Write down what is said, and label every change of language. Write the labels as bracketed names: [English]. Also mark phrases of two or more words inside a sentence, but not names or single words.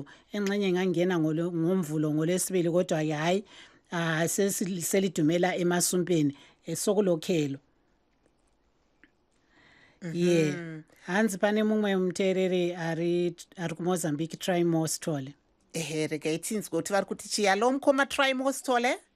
[North Ndebele] Engxenye ngangena ngomvulo ngolwesibili, kodwa-ke hayi selidumela emasumpeni sokulokhelo. [Shona] Hansi pane mumwe muteereri ari kuMozambique, Try More Stole. Regai tinzwe kuti vari kuti chiyalo mukoma Try More Stole.